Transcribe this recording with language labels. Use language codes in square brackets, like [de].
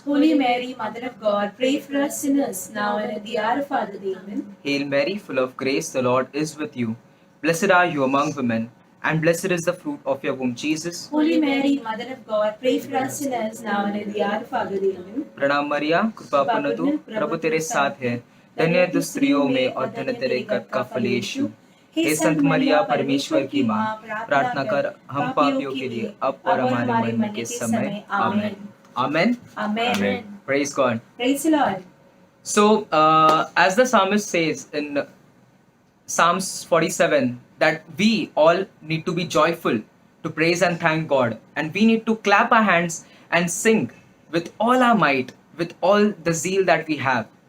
[en] Holy Mary, Mother of God, pray for us sinners, now and at the hour of our death. Amen. Hail Mary, full of grace, the Lord is with you. Blessed are you among women, and blessed is the fruit of your womb, Jesus. Holy Mary, Mother of God, pray for us sinners, now and at the hour of our death. Amen. [hi] प्रणाम मरिया, कृपा पूर्ण तू, प्रभु तेरे साथ है, धन्य है तू स्त्रियों में और धन्य तेरे गर्भ का फल यीशु। हे संत मरिया, परमेश्वर की माँ, प्रार्थना कर हम पापियों के लिए अब और हमारे मरने के समय। आमेन। Amen. [en] Amen. Praise God. Praise the Lord. So, as the psalmist says in Psalms 47, that we all need to be joyful to praise and thank God, and we need to clap our hands and sing with all our might, with all the zeal that we have.